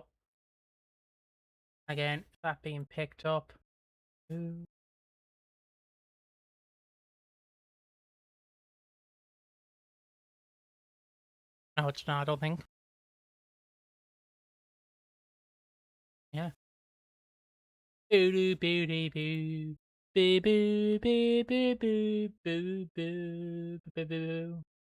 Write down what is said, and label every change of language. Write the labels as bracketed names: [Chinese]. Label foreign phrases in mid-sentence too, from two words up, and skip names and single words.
[English] Again, that being picked up. Ooh. No, it's not. I don't think. Yeah. Boo doo boo doo boo. Boo boo boo boo boo boo boo boo boo.